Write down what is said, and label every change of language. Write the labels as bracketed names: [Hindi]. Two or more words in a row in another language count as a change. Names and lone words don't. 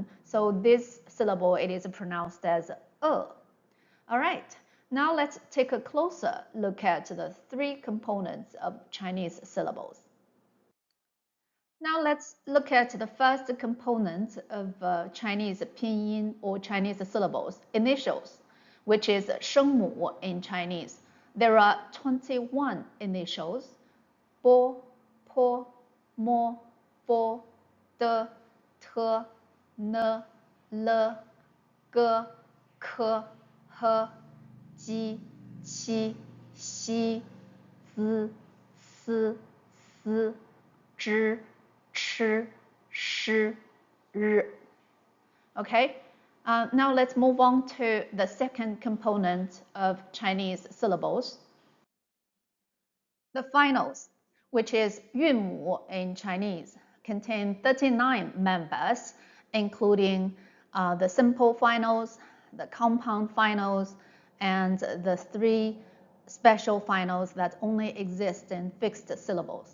[English] So this syllable, it is pronounced as All right, now let's take a closer look at the three components of Chinese syllables. Now let's look at the first component of Chinese pinyin or Chinese syllables, initials, which is 声母 in Chinese. There are 21 initials: [Chinese] bo, po, mo, fo, de, te, ne, le, ge, ke, he, ji, qi, xi, zi, si, si, zhi, ch, sh, r. [English] Okay, now let's move on to the second component of Chinese syllables, the finals, which is 韵母 in Chinese, contain 39 members, including the simple finals, the compound finals, and the three special finals that only exist in fixed syllables.